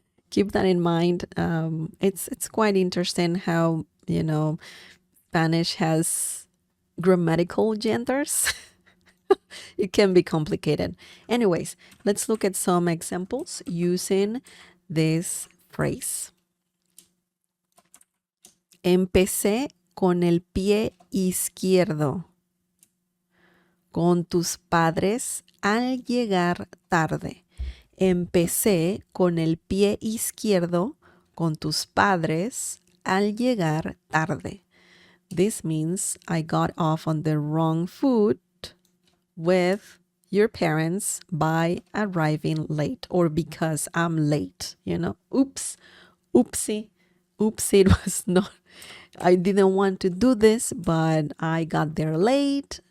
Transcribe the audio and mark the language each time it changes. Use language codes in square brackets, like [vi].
[en] Keep that in mind. It's quite interesting how, Spanish has grammatical genders. It can be complicated. Anyways, let's look at some examples using this phrase. [es] Empecé con el pie izquierdo. Con tus padres al llegar tarde. Empecé con el pie izquierdo con tus padres al llegar tarde. [en] This means I got off on the wrong foot with your parents by arriving late or because I'm late, Oops, oopsie, it was not, I didn't want to do this, but I got there late.